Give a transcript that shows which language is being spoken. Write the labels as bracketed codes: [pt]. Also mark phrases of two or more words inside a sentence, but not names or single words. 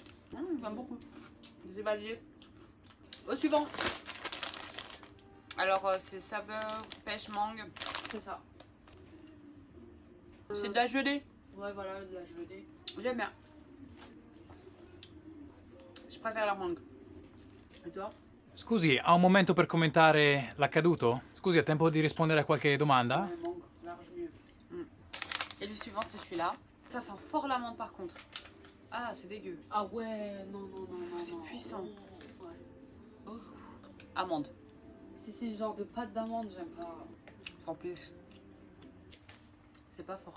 [fr] J'aime beaucoup. J'ai validé. Au suivant. Alors, c'est saveur pêche mangue. C'est ça. C'est de la gelée. Ouais, voilà, de la gelée. J'aime bien. Je préfère la mangue. Et toi? [it] Scusi, ha un momento per commentare l'accaduto? Scusi, ha tempo di rispondere a qualche domanda? [fr] Ouais, mangue, large mieux. Et le suivant, c'est celui-là. Ça sent fort l'amande par contre. Ah, c'est dégueu. Ah ouais, non, non, non, non. C'est non. puissant. Ouais. Oh. Amande. Si c'est le genre de pâte d'amande, j'aime pas. Sans pif. C'est pas fort.